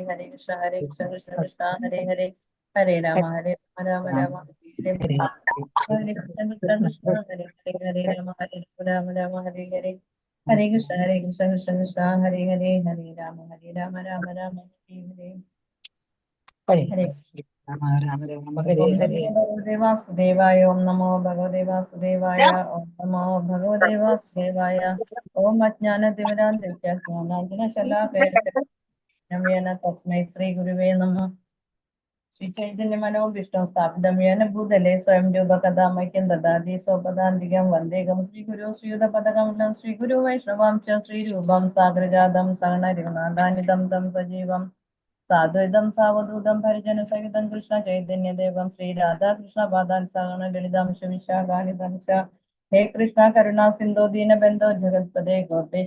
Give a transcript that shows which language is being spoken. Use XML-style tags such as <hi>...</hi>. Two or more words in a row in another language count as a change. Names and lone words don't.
<sa>ഹരേ കൃഷ്ണ കൃഷ്ണ കൃഷ്ണ ഹരേ ഹരേ. ഹരേ രാമ രാമ രാമ ഹരേ ഹരേ. ഹരേ കൃഷ്ണ കൃഷ്ണ കൃഷ്ണ ഹരേ ഹരേ. ഹരേ രാമ രാമ ഹരേ ഹരേ. ഹരേ കൃഷ്ണ കൃഷ്ണ കൃഷ്ണ ഹരേ ഹരേ. ഹരേ രാമ രാമ രാമ ഹരേ ഹരേ. ഹരേ രാമ രാമ ഹരേ ഓം ഹരേ. നമോ ഭഗവതേ വാസുദേവായ. ഓം നമോ ഭഗവതേ വാസുദേവായ. ഓം നമോ ഭഗവതേ വാസുദേവായ. ഓം അജ്ഞാനതിമിരാന്തസ്യ ജ്ഞാനാഞ്ജനശലാകയ തസ്മൈ ശ്രീ ഗുരുവേ നമഃ. श्रीचैतन्यमनोभीष्टं स्थापितं येन भूतले स्वयं रूपकथामह्यं ददाति स्वपदान्तिकं वन्देकं श्रीगुरो श्रीयुतपदकमलं श्रीगुरो वैष्णवां च श्रीरूपं साग्रजातं सगणरघुनाथान्वितं तं सजीवं साद्वैतं सावधूतं परिजनसहितं कृष्ण चैतन्यदेवं श्रीराधाकृष्णपादान् सगण ललितांश विशाखानितं च हे कृष्ण करुणा सिंधु दीनबंधो जगत्पते गोपेश</sa>